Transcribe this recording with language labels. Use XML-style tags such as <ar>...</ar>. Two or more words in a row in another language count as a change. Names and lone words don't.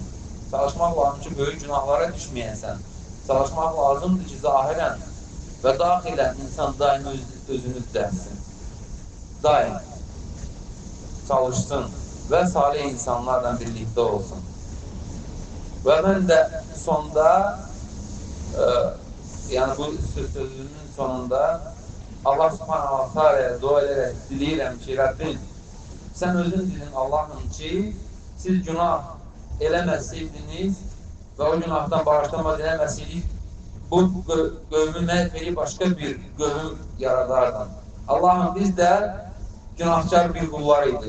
<az>Çalışmaq lazım ki, böyük günahlara düşməyəsən. Çalışmaq lazımdır ki, zahirən və daxilən insan daim özünü düzəlsin. Daim çalışsın və salih insanlarla birlikdə olsun. Və mən də sonda, yəni bu sözümün sonunda Allah</az> <ar>سبحانه وتعالى</ar> <az>dua edərək diləyirəm ki, Rəbbim, sən özün dedin Allah'ım ki, siz günah eləməsəydiniz və o günahdan bağışlamaz eləməsəydiniz, bu qövmü məhv edib başqa bir qövüm yaradardan. Allah'ım biz də günahkar bir qullar idi.</az>